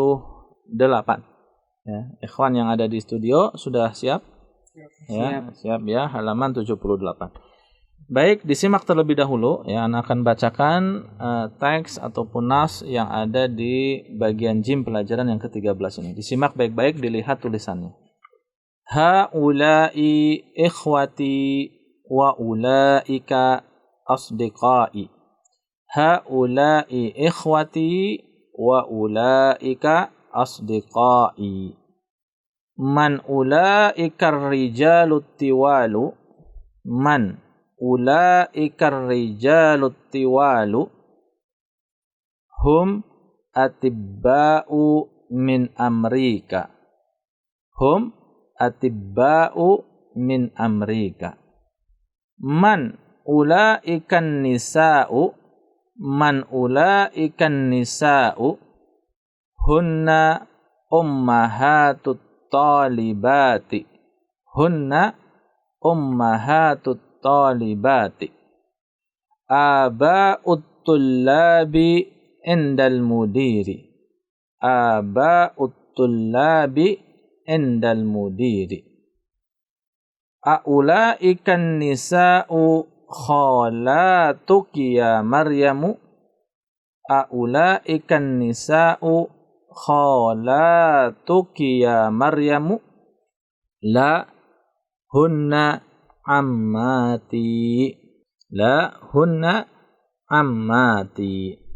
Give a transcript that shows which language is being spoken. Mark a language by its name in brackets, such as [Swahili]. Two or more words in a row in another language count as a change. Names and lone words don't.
[Indonesian] Ya, ikhwan yang ada di studio sudah siap? Siap ya, halaman 78. Baik, disimak terlebih dahulu ya, Ana akan bacakan teks ataupun nas yang ada di bagian jim pelajaran yang ke-13 ini. Disimak baik-baik, dilihat tulisannya. [Arabic] هؤلاء إخوتي وأولئك أصدقائي. هؤلاء إخوتي وأولئك أصدقائي. من أولئك الرجال الطوال. من أولئك الرجال الطوال. هم أطباء من أمريكا. هم أطباء من أمريكا. من أولئك النساء. من أولئك النساء. هن أمهات الطالبات. هن أمهات الطالبات. آباء الطلاب عند المدير. آباء الطلاب عند المدير. أولئك النساء خالاتك يا مريم. أولئك النساء خالاتك يا مريم. لا هن عماتي. لا هن عماتي.